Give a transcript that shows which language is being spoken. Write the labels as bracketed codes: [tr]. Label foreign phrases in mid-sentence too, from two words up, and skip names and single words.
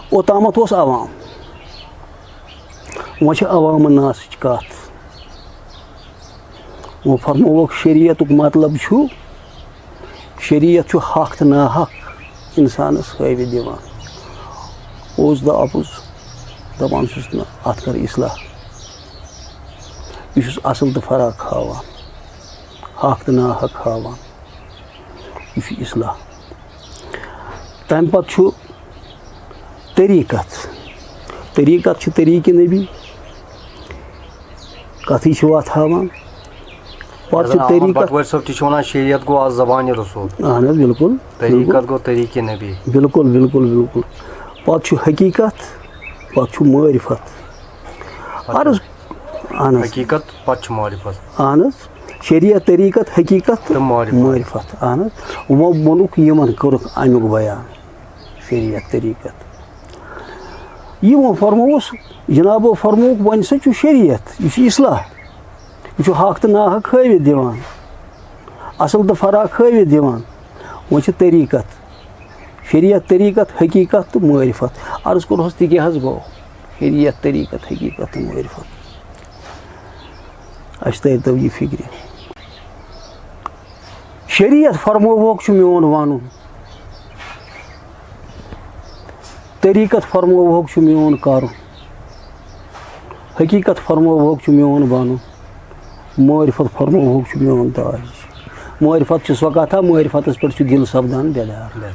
[ks] اوتامت اوس عوام وہ عوام ناس کت وہ فرموک شریعت مطلب شریعت حق تو نا حق انسانس ہاوت دِوان اوس دا اپُز دپان چھُس نہ اتھ کر اصلاح یہ چھُس اصل تو فرق ہاوان حق تو نا حق ہاوان یہ چھُ اصلاح تمہ پتہٕ چھُ طریقت چھُ طریقہ نبی کتھٕے چھِ وتھ ہاوان پتہٕ چھُ طریقت شریعت گو از زبان رسول اہن حظ بالکل طریقت گو طریقہ نبی بالکل بالکل بالکل پتہٕ چھُ حقیقت پتہٕ چھُ معرفت عرض اہن حظ حقیقت پتہٕ چھُ معرفت اہن حظ شریعت طریقت حقیقت تہٕ معرفت اہن حظ وۄنۍ ووٚنُکھ یِمن کوٚرُکھ امیُک بیان شریعت طریقت یِمو فرمووُس جنابو فرمووُکھ وۄنۍ سا چھُ شریعت یہِ چھُ اصلاح یہ حق تو نا حق ہاوت دِوان اصل تو فرق ہاوت دِوان وۄنۍ چھِ طریقت شریعت طریقت حقیقت تو معرفت عرض کوٚرہس تہِ کیٛاہ حظ گوٚو شریعت طریقت حقیقت تو معرفت اَسہِ تٔرۍتو یہِ فِکرِ شریعت فرمووُکھ چھُ میون وَنُن طریقت فرمووُکھ چھُ میون کَرُن حقیقت فرمووُکھ چھُ میون بَنُن معرفت فرمووُکھ چھُ میون تاج معرفت چھِ سۄ کتھا معرفتس پٮ۪ٹھ چھُ دِل سپدان بیدار